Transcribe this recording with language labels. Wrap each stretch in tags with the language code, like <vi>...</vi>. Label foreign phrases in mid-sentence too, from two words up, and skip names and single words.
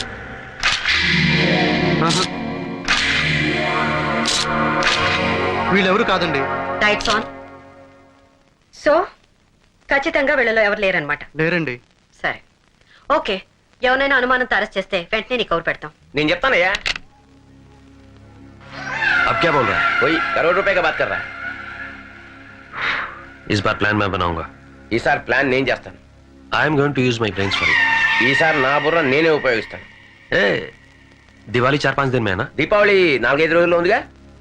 <te>ఆహా. వీళ్ళెవరు కాదండి.</te> <en>lights on.</en> <te>సో ఖచ్చితంగా వీళ్ళలో ఎవరు లేరనమాట. లేరండి. సరే, ఓకే. ఎవరైనా అనుమానంతో అరెస్ట్ చేస్తే వెంటనే నీకు కవర్ పెడతాం. నేను చెప్తానయ్యా.</te> <hi>अब क्या बोल रहा है? कोई करोड़ रुपए का बात कर रहा है. इस बार प्लान मैं बनाऊंगा.</hi> <te>ఈసారి ప్లాన్ నేను చేస్తాను.</te> <en>I am going to use my brains for it.</en> <te>ఈసారి నా బుర్ర నేనే ఉపయోగిస్తాను.</te> <hi>ए, दिवाली 4-5 दिन में है ना?</hi> <te>దీపావళి 4-5 రోజుల్లో ఉందిగా.</te>